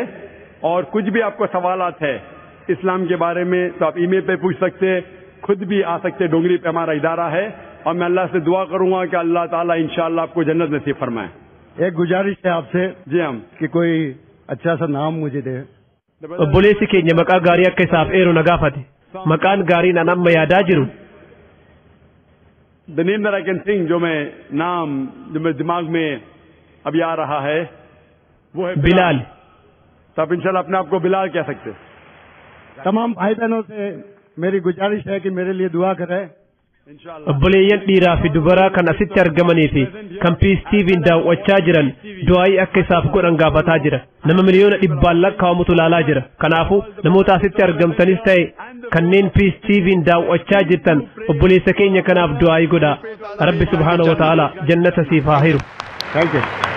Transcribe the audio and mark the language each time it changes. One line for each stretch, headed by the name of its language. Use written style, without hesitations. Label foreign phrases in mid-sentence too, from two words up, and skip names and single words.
Hindi: और कुछ भी आपको सवालात है इस्लाम के बारे में तो आप ईमेल पे पूछ सकते हैं, खुद भी आ सकते हैं. डोंगरी पे हमारा इदारा है और मैं अल्लाह से दुआ करूंगा कि अल्लाह ताला इंशाअल्लाह आपको जन्नत नसीब फरमाए. एक गुजारिश है आपसे जी हम कि कोई अच्छा सा नाम मुझे दे.
Oromo: obboleessi keenya maqaa gaarii akka isaaf eeru na gaafate. Maqaan gaarii na amma yaadaa jiru.
English: The name that I can think,
Hindi: जो मेरे दिमाग में अभी आ रहा है वो है बिलाल. तो आप इंशाल्लाह अपने आप को बिलाल कह सकते. तमाम भाई बहनों से मेरी गुजारिश है कि मेरे लिए दुआ करें.
Oromo: obboleeyyan dhiiraa fi dubaraa kan asitti argamanii fi kan Peace TV'n daawwachaa jiran du'aa'ii akka isaaf godhan gaafataa jira. Nama miliyoona 100 lakkaa'amutu ilaalaa jira. Kanaafuu namoota asitti argamtanis ta'e kanneen Peace TV'n daawwachaa jirtan obboleessa keenya kanaaf du'aa godhaa. Rabbi
Arabic: سبحانه وتعالى
Oromo: jannata siif haa hiru.
English: Thank you.